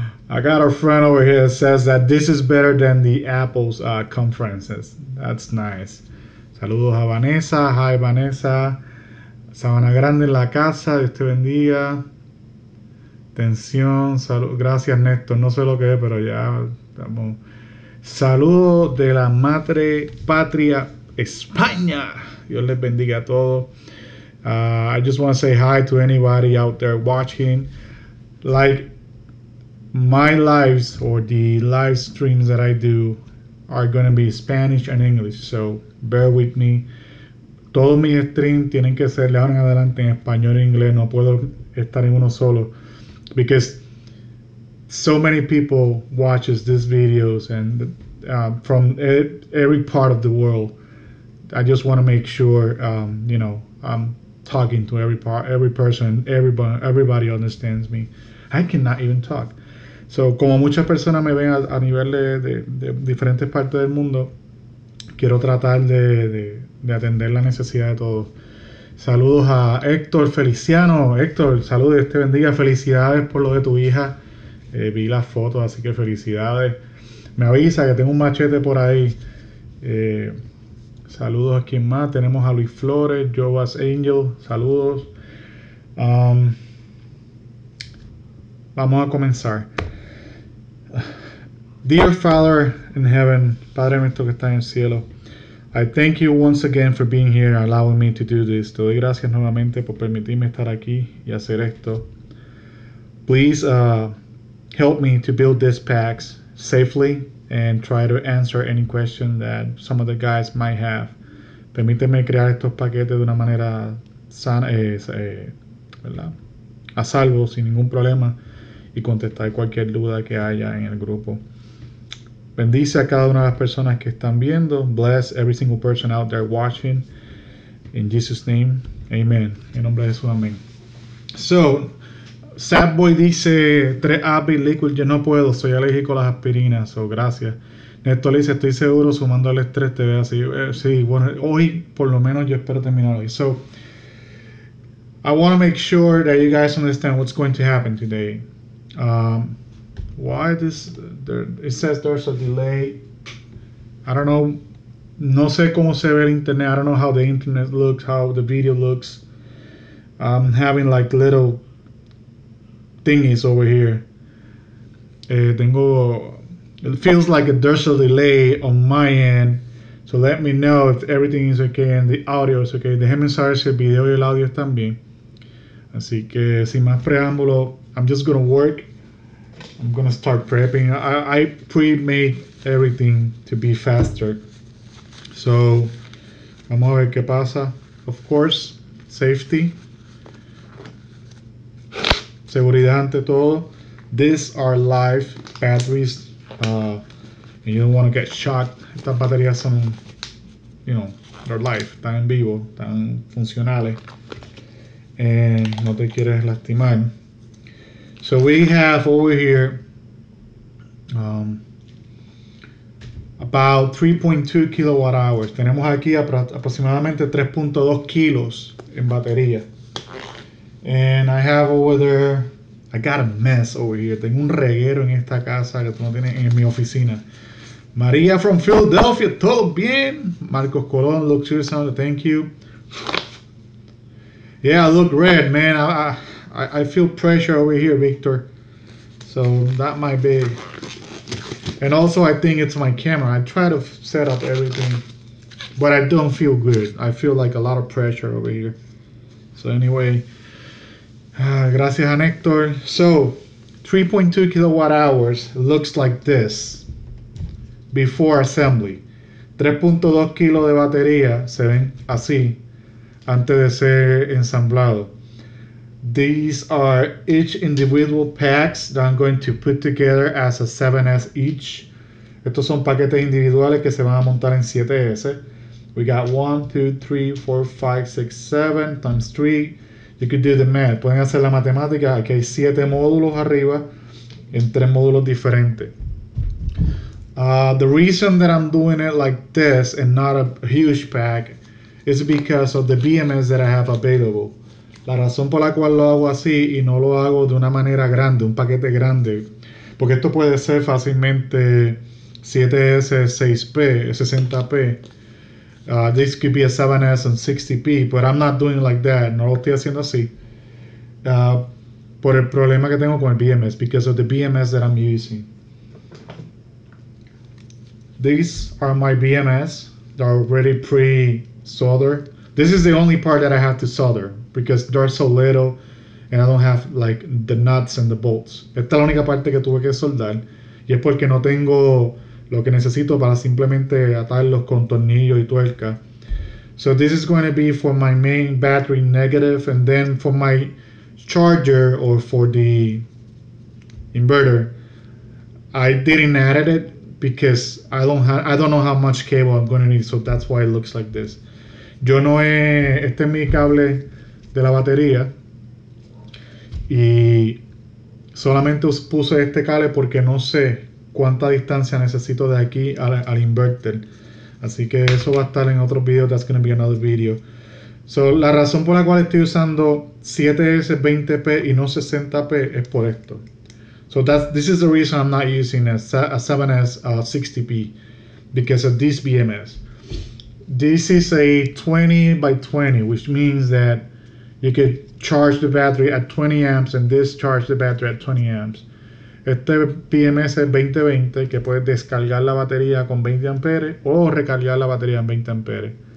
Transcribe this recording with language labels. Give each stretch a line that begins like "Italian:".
English: I got a friend over here that says that this is better than the Apple's conferences. That's nice.
Spanish: Saludos a Vanessa.
English: Hi Vanessa.
Spanish: Sabana Grande en la casa. Dios te bendiga. Tensión. Gracias Néstor. No sé lo que es, pero ya estamos. Saludos de la madre patria España. Dios les bendiga a todos.
English: I just want to say hi to anybody out there watching. Like my lives or the live streams that I do are going to be Spanish and English, so bear with me.
Spanish: Todos mis streams tienen que ser de ahora en adelante en español e inglés. No puedo estar en uno solo,
English: because so many people watches these videos and from every part of the world. I just want to make sure you know, I'm talking to every person, everybody understands me. I cannot even talk.
Spanish: So, como muchas personas me ven a nivel de diferentes partes del mundo, quiero tratar de atender la necesidad de todos. Saludos a Héctor Feliciano. Héctor, saludos, Dios te bendiga. Felicidades por lo de tu hija. Vi las fotos, así que felicidades. Me avisa que tengo un machete por ahí. Saludos a quien más. Tenemos a Luis Flores, Joas Angel. Saludos. Vamos a comenzar.
English: Dear Father in heaven,
Spanish: Padre nuestro que está en el cielo,
English: I thank you once again for being here, allowing me to do this.
Spanish: Te doy gracias nuevamente por permitirme estar aquí y hacer esto.
English: Please help me to build these packs safely and try to answer any question that some of the guys might have.
Spanish: Permíteme crear estos paquetes de una manera sana, ¿verdad? A salvo, sin ningún problema, y contestar cualquier duda que haya en el grupo. Bendice a cada una de las personas que están viendo.
English: Bless every single person out there watching. In Jesus' name, amen.
Spanish: En nombre de Jesús, amén. So, Sad Boy dice 3 Abby Liquid. Yo no puedo, soy alérgico a las aspirinas. So, gracias. Néstor dice, estoy seguro, sumando al estrés te ve así. Sí, bueno, hoy por lo menos yo espero terminar hoy.
English: So, I want to make sure that you guys understand what's going to happen today. Why this it says there's a delay. I don't know.
Spanish: No sé cómo se ve el internet.
English: I don't know how the internet looks, how the video looks. I'm having like little thingies over here. It feels like there's a delay on my end. So let me know if everything is okay and the audio is okay.
Spanish: Déjenme saber si el video y el audio están bien. Así que sin más preámbulo,
English: I'm just gonna work. I'm gonna start prepping. I pre-made everything to be faster.
Spanish: So, vamos a ver qué pasa.
English: Of course, safety.
Spanish: Seguridad ante todo.
English: These are live batteries. And you don't want to get shocked.
Spanish: Estas baterías son,
English: you know, they're live.
Spanish: Están en vivo, están funcionales. And no te quieres lastimar.
English: So we have over here about 3.2 kilowatt hours.
Spanish: Tenemos aquí aproximadamente 3.2 kilos en batería.
English: And I have over there I got a mess over here.
Spanish: Tengo un reguero en esta casa que tú no tienes en mi oficina. María from Philadelphia, todo bien.
English: Marcos Colón, look to sound, thank you. Yeah, I look red, man. I feel pressure over here, Victor. So that might be. And also, I think it's my camera. I try to set up everything, but I don't feel good. I feel like a lot of pressure over here. So anyway,
Spanish: gracias a Nector.
English: So 3.2 kilowatt hours looks like this before assembly.
Spanish: 3.2 kilos de batería se ven así antes de ser ensamblado.
English: These are each individual packs that I'm going to put together as a 7S each.
Spanish: Estos son paquetes individuales que se van a montar en 7S.
English: We got 1, 2, 3, 4, 5, 6, 7 times 3. You could do the math.
Spanish: Pueden hacer la matemática. Aquí hay 7 módulos arriba en 3 módulos diferentes.
English: The reason that I'm doing it like this and not a huge pack is because of the BMS that I have available.
Spanish: La razón por la cual lo hago así y no lo hago de una manera grande, un paquete grande, porque esto puede ser fácilmente 7S 6P, 60P.
English: This could be a 7S and 60P, but I'm not doing it like that.
Spanish: No lo estoy haciendo así. Por el problema que tengo con el BMS,
English: because of the BMS that I'm using. These are my BMS. They're already pre-soldered. This is the only part that I have to solder because they're so little and I don't have like the nuts and the bolts.
Spanish: Esta es la única parte que tuve que soldar y es porque no tengo lo que necesito para simplemente atarlos con tornillos y tuerca.
English: So this is going to be for my main battery negative, and then for my charger or for the inverter, I didn't add it because I don't know how much cable I'm going to need, so that's why it looks like this.
Spanish: Este es mi cable de la batería y solamente puse este cable porque no sé cuánta distancia necesito de aquí al inverter, así que eso va a estar en otro video.
English: That's going to be another video.
Spanish: So, la razón por la cual estoy usando 7S 20p y no 60p es por esto.
English: So this is the reason I'm not using a 7S 60p, because of this BMS. This is a 20 by 20, which means that you could charge the battery at 20 amps and discharge the battery at 20 amps.
Spanish: Este BMS es 20-20, que puedes descargar la batería con 20 amperes o recargar la batería en 20 amperes.